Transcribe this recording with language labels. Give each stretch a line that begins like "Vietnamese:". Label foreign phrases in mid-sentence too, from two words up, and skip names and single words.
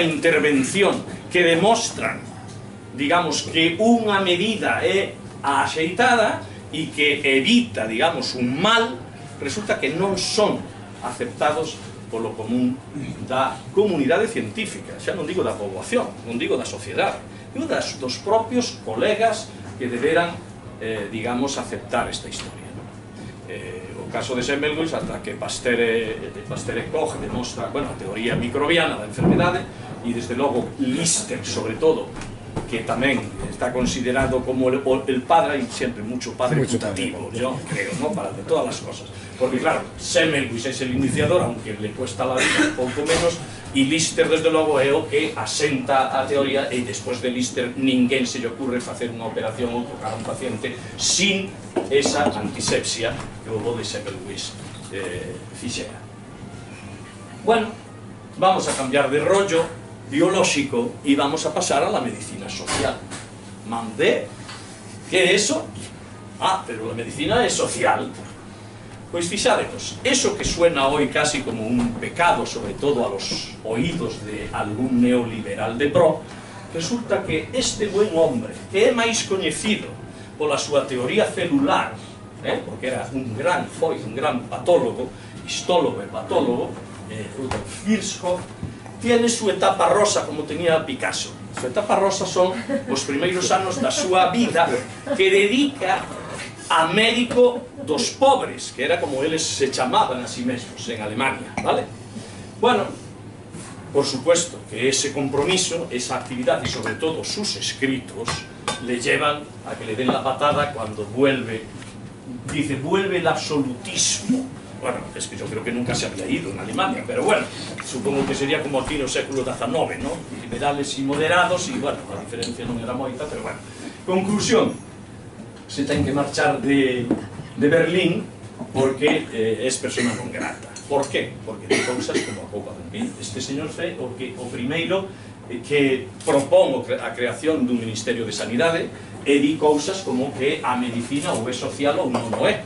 Galician: intervención que demostran, digamos, que unha medida é a axeitada e que evita, digamos, un mal, resulta que non son aceptados polo común da comunidade científica, xa non digo da poboación, non digo da sociedade, digo dos propios colegas que deberan, digamos, aceptar esta historia. O caso de Semmelweis, ata que Pasteur e Koch demostra, bueno, a teoría microbiana da enfermedade, e desde logo Lister, sobre todo, que tamén está considerado como
Spanish: el padre, hay siempre mucho padre putativo, yo creo, ¿no? Para de todas las cosas. Porque claro, Semmelweis es el iniciador, aunque le cuesta la vida
Galician: un pouco menos, e Lister, desde logo, é o que asenta a teoría, e despois de Lister ninguén se lle ocurre facer unha operación ou tocar a un paciente sin esa antisepsia que o de Semmelweis fixera.
Spanish: Bueno, vamos a cambiar de rollo biolóxico y vamos a pasar a la medicina social. Mandé, ¿qué es eso? Ah, pero la medicina es social. Pues fixádemos, eso que suena hoy casi como un pecado, sobre todo a los oídos de algún neoliberal de pro,
Galician: resulta que
Spanish: este buen hombre,
Galician: que é máis coñecido pola súa teoría celular, porque era foi un gran patólogo, histólogo e patólogo, Rudolf Virchow,
Spanish: tiene su etapa rosa como tenía Picasso. Su etapa rosa
Galician: son os primeiros anos da súa vida que dedica a médico dos pobres, que era como eles se chamaban a sí mesmos en Alemania, ¿vale?
Spanish: Bueno, por supuesto que ese compromiso, esa actividad y sobre todo sus escritos le llevan a que le den la patada cuando vuelve, dice, vuelve el absolutismo. Bueno, es que yo creo que nunca se había ido en Alemania, pero bueno, supongo que sería como aquí
Galician: no século XIX,
Spanish: ¿no? Liberales y moderados, y bueno, la diferencia
Galician: non era moita, pero bueno.
Spanish: Conclusión,
Galician: se ten que marchar
Spanish: de Berlín porque es persona non grata. Por qué?
Galician: Porque de cousas como a pouco de este señor fe o primeiro que propón a creación dun Ministerio de Sanidade e di cousas como que a medicina ou é social ou non o é.